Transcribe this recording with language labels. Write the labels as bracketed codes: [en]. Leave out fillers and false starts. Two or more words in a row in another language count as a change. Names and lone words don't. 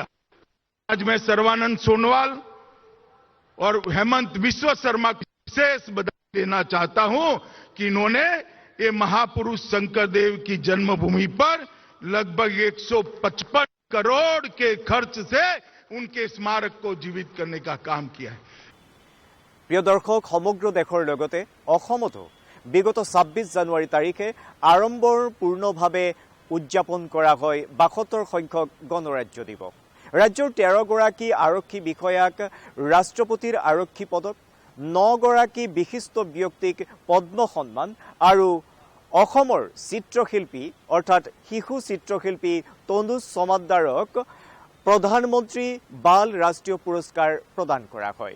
[hi] आज मैं सर्वानंद सोनोवाल और हेमंत बिस्वा शर्मा की विशेष बधाई देना चाहता हूं कि इन्होंने ये महापुरुष शंकरदेव की जन्मभूमि पर लगभग 155 करोड़ के खर्च से उनके स्मारक को जीवित करने का काम किया है। [as] প্ৰিয় দৰ্শক, সমগ্ৰ দেশৰ লগতে অসমতো বিগত 26 জানুৱাৰী তাৰিখে আড়ম্বৰপূৰ্ণভাৱে উদযাপন কৰা হয় 72 সংখ্যক গণৰাজ্য দিৱস। ৰাজ্যৰ 13 গৰাকী আৰক্ষী বিষয়াক ৰাষ্ট্ৰপতিৰ আৰক্ষী পদক, 9 গৰাকী বিশিষ্ট ব্যক্তিক পদ্ম সন্মান আৰু অসমৰ চিত্ৰশিল্পী অৰ্থাৎ শিশু চিত্ৰশিল্পী তনুজ সমাদ্দাৰক প্ৰধানমন্ত্ৰী বাল ৰাষ্ট্ৰীয় পুৰস্কাৰ প্ৰদান কৰা হয়।